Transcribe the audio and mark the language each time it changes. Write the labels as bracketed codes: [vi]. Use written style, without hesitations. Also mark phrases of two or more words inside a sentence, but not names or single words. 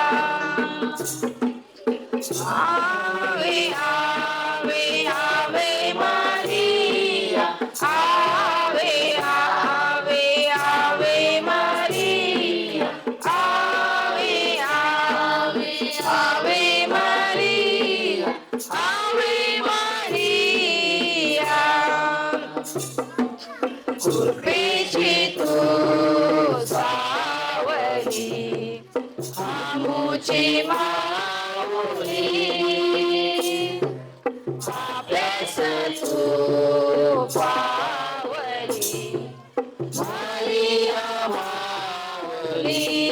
[la] Ave ave ave Maria. Ave ave ave Maria. Ave ave ave Maria. Ave Maria. [mr] कृपेची तू सावली, आमुची माऊली. आपल्यास तू पावली, मारिया माऊली.